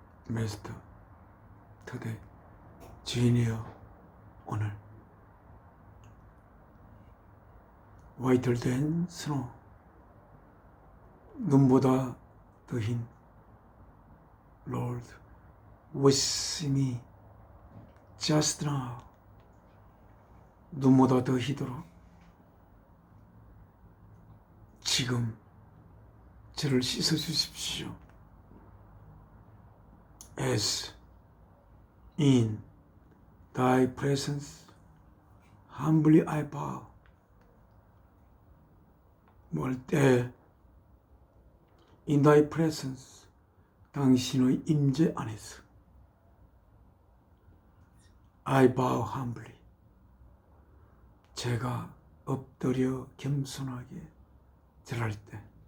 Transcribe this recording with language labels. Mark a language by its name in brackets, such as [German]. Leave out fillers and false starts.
[English] Master, today, [Korean] 주인이여, 오늘 [English] whiter than snow, [Korean] 눈보다 더 흰 [English] Lord, with me just now, [Korean] 눈보다 더 희도록 지금 저를 씻어주십시오. [English] As in thy presence humbly I bow. [Korean] 뭘 때 [English] in thy presence [Korean] 당신의 임재 안에서 [English] I bow humbly [Korean] 제가 엎드려 겸손하게 절할 때